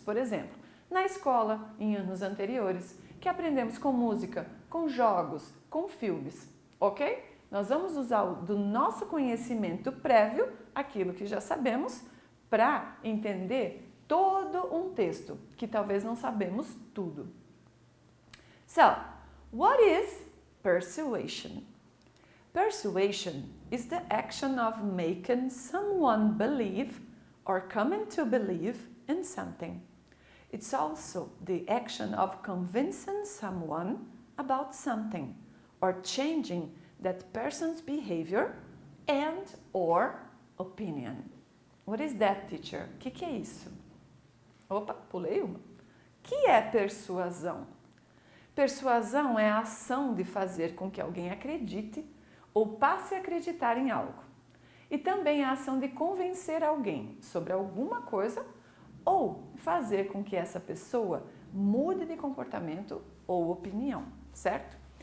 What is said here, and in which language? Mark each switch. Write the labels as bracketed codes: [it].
[pt] Por exemplo, na escola, em anos anteriores, que aprendemos com música, com jogos, com filmes, ok? Nós vamos usar do nosso conhecimento prévio, aquilo que já sabemos, para entender todo um texto, que talvez não sabemos tudo. [en] So, what is persuasion? Persuasion is the action of making someone believe or coming to believe in something. It's also the action of convincing someone about something or changing that person's behavior and or opinion. What is that, teacher? [pt] O que é isso? Opa, pulei uma. O que é persuasão? Persuasão é a ação de fazer com que alguém acredite ou passe a acreditar em algo. E também a ação de convencer alguém sobre alguma coisa ou fazer com que essa pessoa mude de comportamento ou opinião, certo?